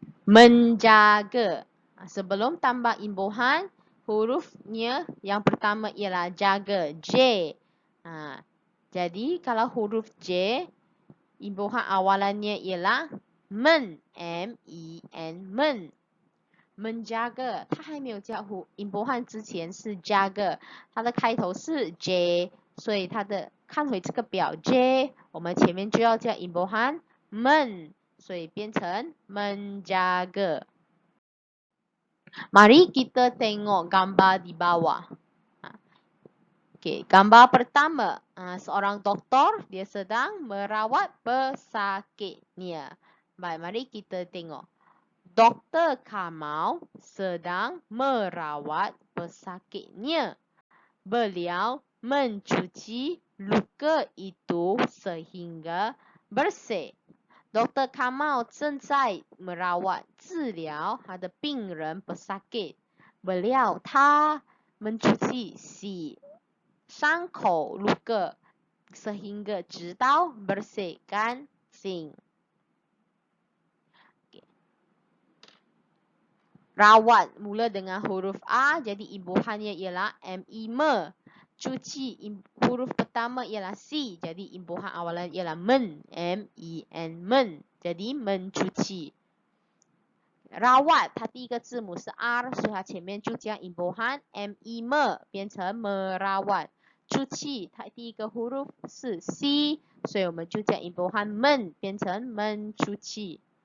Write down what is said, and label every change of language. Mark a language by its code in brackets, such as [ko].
[ms] menjaga sebelum tambah imbuhan hurufnya yang pertama ialah jaga J. Jadi kalau huruf J imbuhan awalannya ialah men, M-E-N, men. [zh] menjaga 它还没有加imbuhan 之前是 jaga， 它的开头是 J， 所以它的看回这个表 J， 我们前面就要加 imbuhan men， 所以变成 menjaga。 [ms] Mari kita tengok gambar di bawah. Okay, gambar pertama, seorang doktor dia sedang merawat pesakitnya. Baik, mari kita tengok. Dr. Kamal sedang merawat pesakitnya. Beliau mencuci luka itu sehingga bersih. Dr. [zh] Kamal 正在 merawat 治疗他的病人 pesakit. Beliau 他 mencuci 洗伤口 luka sehingga 直到 bersih 干净。 [ms] Rawat mula dengan huruf A, jadi imbuhannya ialah M-E-M. Cuci huruf pertama ialah C, jadi imbuhan awalan ialah men, M-E-N, men. Jadi mencuci. [zh] Rawat 它第一个字母是 R， 所以它前面就加 imbuhan M-E-M 变成 merawat。 cuci 它第一个 huruf 是 C， 所以我们就加 imbuhan men 变成 mencuci。